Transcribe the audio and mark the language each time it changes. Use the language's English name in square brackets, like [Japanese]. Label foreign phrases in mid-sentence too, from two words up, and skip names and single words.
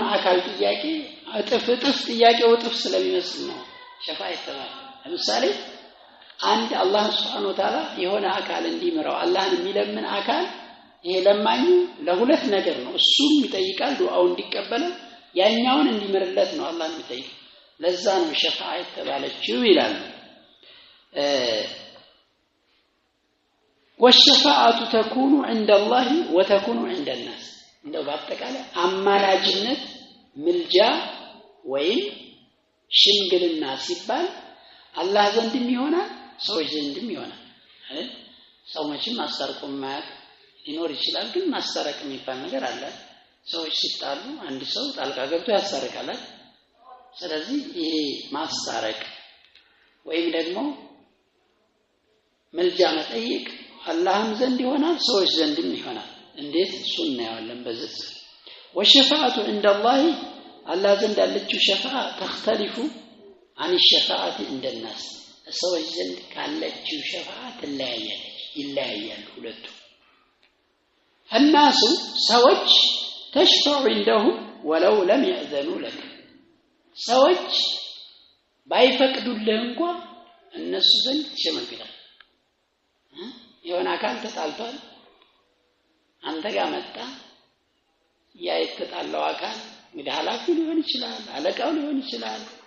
[Amharic] አካል ጥያቄ እጥፍ ጥያቄው እጥፍ ስለሚመስል ነው ሸፋዓ የተባለው ለምሳሌ አንድ አላህ [Arabic] سبحانه وتعالى [Amharic] የሆነ አካል እንዲመራው አላህን የሚለምን አካል ይሄ ለማኙ ለሁለት ነገር ነው እሱም ይጠይቃል ዱዓው እንዲቀበል ያኛውን እንዲመርለት ነው አላህን የሚጠይቅ ለዛ ነው ሸፋዓ የተባለችው ይላል [Arabic] والشفاعة تكون عند الله وتكون عند الناس [Amharic] እንደው በአጠቃላይ አማላጅነት ምልጃ ወይም ሽምግልና ሲባል አላህ ዘንድም ይሆናል ሰዎች ዘንድም ይሆናል አይደል ሰው መቼም ማስታረቁም ማለት ሊኖር ይችላል ግን ማስታረቅ የሚባል ነገር አለ ሰዎች ሲጣሉ አንድ ሰው ጣልቃ ገብቶ ያስታርቃል ስለዚህ ይሄ ማስታረቅ ወይም ደግሞ ምልጃ መጠየቅ አላህም ዘንድ ይሆናል ሰዎች ዘንድም ይሆናል እንዴት እሱን ነው ያለን በዝት [Arabic] والشفاعة عند الله الله [Amharic] ዘንድ ያለችው ሸፋዓ [Arabic] تختلف عن الشفاعة عند الناس ሰዎች [Amharic] ዘንድ ካለችው ሸፋዓ ይለያያል ሁለቱ الناس ሰዎች [Arabic] تشفع عندهم ولو لم يأذنوا لك [Amharic] ሰዎች ባይፈቅዱልህ እንኳን እነሱ ዘንድ ይሸመግላል የሆነ አካል ተጣልቷል አንተ ጋር መጣ ያ የተጣላው አካል እንግዲህ ኃላፊ ሊሆን ይችላል አለቃው ሊሆን ይችላል